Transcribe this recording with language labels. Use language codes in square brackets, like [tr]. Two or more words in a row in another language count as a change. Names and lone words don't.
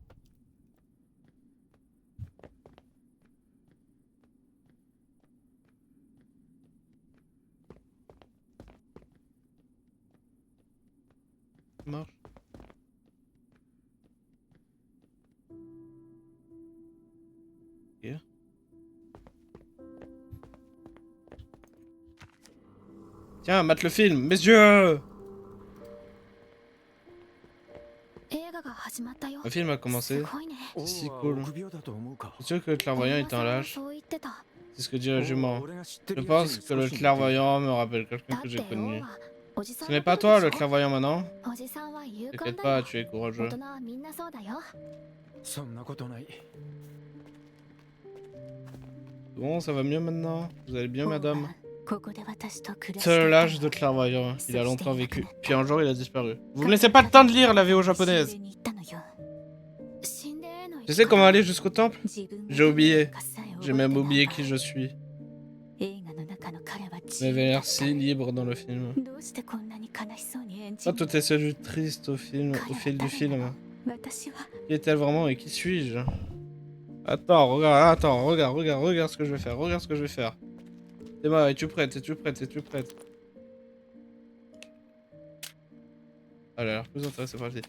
[fr] Ça marche. Ok. Tiens, mate le film, messieurs! [ja] 映画が始まったよ。 [fr] Le film a [ja] す [fr] commencé. [ja] ごいね。王 [fr] Si [ja] は [fr] cool. [ja] 臆病だと思うか [fr] C'est sûr que le clairvoyant [ja] お [fr] est [ja] 馬 [fr] un [ja] さんは [fr] lâche. [ja] そう言ってた。 [fr] C'est ce que dit la [ja] 王は [fr] jument. [ja] 俺が知って [fr] Je [ja] るやつ [fr] pense [ja] に [fr] que le [ja] 少し似ている [fr] clairvoyant me rappelle [ja] だ [fr] quelqu'un [ja] っ [fr] que [ja] て [fr] j'ai [ja] 王 [fr] connu. [ja] はおじさ [fr] Ce [ja] ん [fr] n'est [ja] の [fr] pas [ja] こと [fr] toi [ja] で [fr] le [ja] しょ？ [fr] clairvoyant maintenant? [ja] おじさんは勇敢 [fr] T'inquiète [ja] だ [fr] pas, [ja] よ。 [fr] tu es [ja] 大 [fr] courageux. [ja] 人はみんなそうだよ。そんなことない [fr] Bon, ça va mieux maintenant? Vous allez bien, madame? [ja] ここで私と暮らして [fr] C'est le [ja] いた [fr] lâche de [ja] の [fr] clairvoyant. Il a longtemps vécu. Puis un jour, il a disparu. Vous me laissez pas le temps de lire la VO japonaise. [ja] 神殿に行ったのよ。神殿への行 [fr] Je [ja] き [fr] sais [ja] 方 [fr] comment aller jusqu'au temple? [ja] 自分が [fr] J'ai oublié. [ja] 誰かさえ覚えて [fr] J'ai même [ja] ない [fr] oublié [ja] 場合 [fr] qui je suis. [ja] 映画の中の彼はち [fr] Mais elle avait l'air si libre dans le film. [ja] どうしてこんなに悲しそうに演じ [fr] Ah, [ja] る [fr] toi, t'es celui triste au film, au fil du film. [ja] 私は [fr] Qui est-elle vraiment et qui suis-je? Attends, regarde ce que je vais faire, regarde ce que je vais faire. Emma, es-tu prête? Es-tu prête? Es-tu prête? Ah, elle a l'air plus intéressée par la vie.